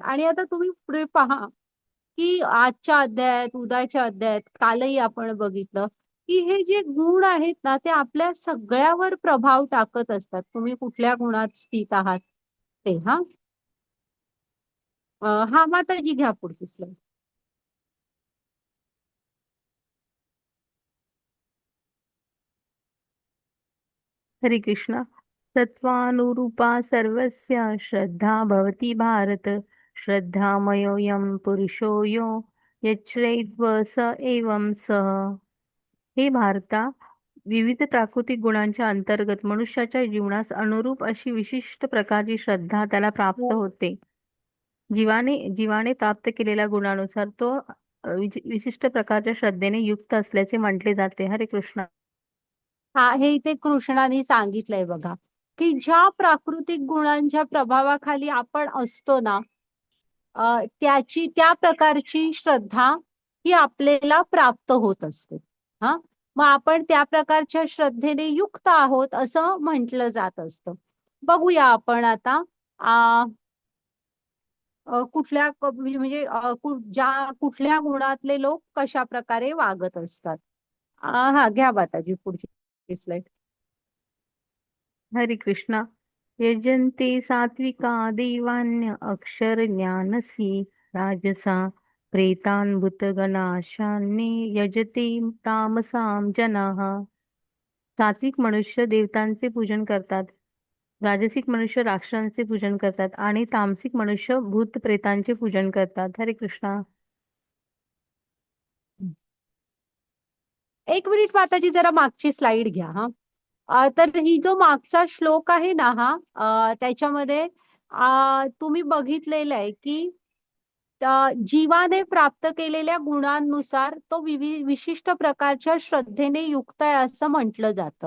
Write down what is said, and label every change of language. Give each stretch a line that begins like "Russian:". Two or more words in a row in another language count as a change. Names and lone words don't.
Marathi: आणि आता तुम्ही पुढे पहा की आजच्या अध्यायात, उद्याच्या अध्यायात, कालही आपण बघितलं की हे जे गुण आहेत ना ते आपल्या सगळ्यावर प्रभाव टाकत असतात. तुम्ही कुठल्या गुणात स्थित आहात ते. हा माताजी घ्या पुढची स्लाईड. हरे कृष्ण.
Sanskrit: सत्त्वानुरूपा सर्वस्य श्रद्धा भवति भारत. श्रद्धामयोऽयं पुरुषो यो यच्छ्रेत्व स एवं सः.
Marathi: हे भारता, विविध प्राकृतिक गुणांच्या अंतर्गत मनुष्याच्या जीवनास अनुरूप अशी विशिष्ट प्रकारची श्रद्धा त्याला प्राप्त होते. जीवाने प्राप्त केलेल्या गुणानुसार तो विशिष्ट प्रकारच्या श्रद्धेने युक्त असल्याचे म्हटले जाते. हरे कृष्ण. हा, हे इथे कृष्णाने सांगितलंय बघा की ज्या प्राकृतिक गुणांच्या प्रभावाखाली आपण असतो ना, त्याची त्या प्रकारची श्रद्धा ही आपल्याला प्राप्त होत असते. हा, मग आपण त्या प्रकारच्या श्रद्धेने युक्त आहोत असं म्हटलं जात असतं. बघूया आपण आता कुठल्या म्हणजे कुठल्या गुणातले लोक कशा प्रकारे वागत असतात. हा घ्या माताजी पुढची स्लाइड. हरे कृष्णा.
Sanskrit: यजन्ते सात्विका दैवान्य अक्षर ज्ञानसी राजसा प्रेतान् भूतगणाशान्ये यजते तामसां जनाः.
Marathi: सात्विक मनुष्य देवतांचे पूजन करतात, राजसिक मनुष्य राक्षसांचे पूजन करतात आणि तामसिक मनुष्य भूत प्रेतांचे पूजन करतात. हरे कृष्णा. एक मिनिट माताजी, जरा मागची स्लाइड घ्या. तर ही जो मागचा श्लोक आहे ना त्याच्यामध्ये तुम्ही बघितलेलं आहे की जीवाने प्राप्त केलेल्या गुणांनुसार तो विशिष्ट प्रकारच्या श्रद्धेने युक्त आहे असं म्हटलं जातं.